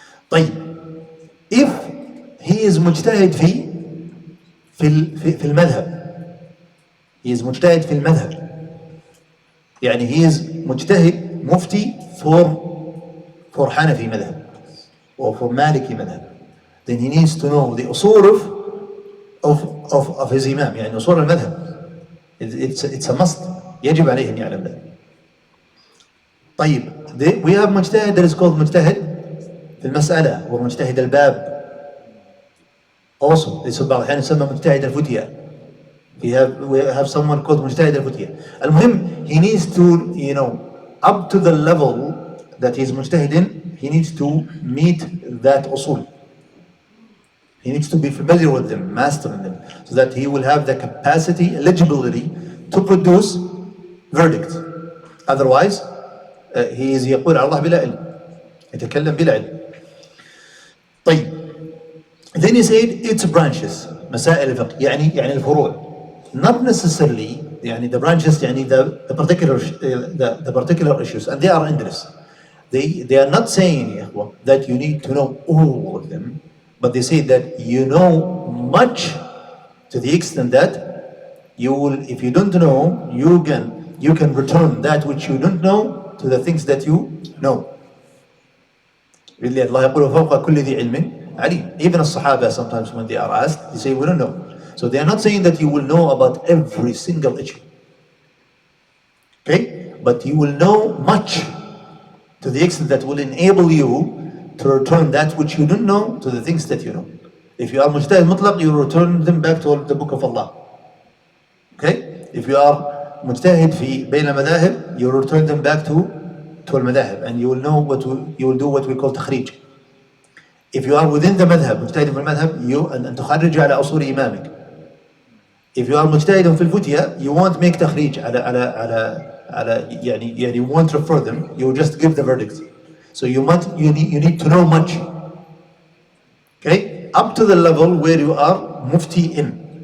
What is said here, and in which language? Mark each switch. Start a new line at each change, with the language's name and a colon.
Arabic: طيب,
English: if he is mujtahid في المذهب, he is mujtahid في المذهب, he is mujtahid mufti for Hanafi madhab or for Maliki madhab, then he needs to know the usul of his imam, usul al-madhab. It's a must.
Arabic: يجب عليه أن يعلم ذلك. طيب,
English: we have mujtahid that is called mujtahid في المسألة or مجتهد الباب. Also,
Arabic: بعض الأحيان يسمى مجتهد الفتية.
English: We have someone called مجتهد الفتية.
Arabic: المهم,
English: he needs to, up to the level that he's mujtahid in, he needs to meet that usul. He needs to be familiar with them, mastering them, so that he will have the capacity, eligibility to produce verdict. Otherwise, he is
Arabic: يقول على الله بلا علم. يتكلم بلا علم. طيب,
English: then he said its branches,
Arabic: مسائل الفقه, يعني الفروع.
English: Not necessarily, the branches, the particular issues, and they are endless. They are not saying that you need to know all of them, but they say that you know much to the extent that you will, if you don't know, you can return that which you don't know to the things that you know. Really,
Arabic: Allah يقول فوق كل ذي علم عليم.
English: Even the Sahaba, sometimes when they are asked, they say we don't know. So they are not saying that you will know about every single issue. Okay? But you will know much to the extent that will enable you to return that which you don't know to the things that you know. If you are mujtahid mutlaq, you return them back to the book of Allah. Okay? If you are mujtahid fi
Arabic: بين المذاهب,
English: you return them back to al-madahib, and you will know you will do what we call takhrij. If you are within the madhab,
Arabic: مجتهد في المذهب, أن تخرج على أصول إمامك.
English: If you are مجتهد في الفتية, you won't make تخريج
Arabic: على
English: you won't refer them, you will just give the verdict. So you need to know much. Okay? Up to the level where you are mufti in.